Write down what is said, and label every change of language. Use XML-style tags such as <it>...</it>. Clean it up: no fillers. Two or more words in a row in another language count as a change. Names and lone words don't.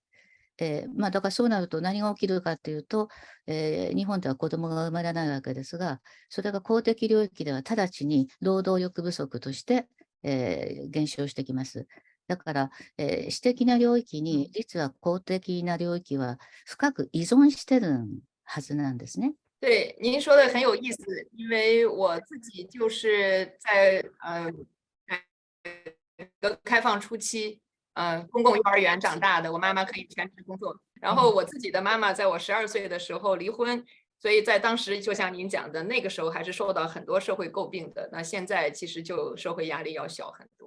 <ja>だからそうなると何が起きるかというと、日本では子供が生まれないわけですが、それが公的領域では直ちに労働力不足として、減少してきます。だから、私的な領域に、実は公的な領域は深く依存してるはずなんですね。</ja> <zh>对，您说的很有意思，因为我自己就是在改革开放初期，公共幼儿园长大的，我妈妈可以全职工作。然后我自己的妈妈在我12岁的时候离婚，所以在当时就像您讲的，那个时候还是受到很多社会诟病的。那现在其实就社会压力要小很多。</zh>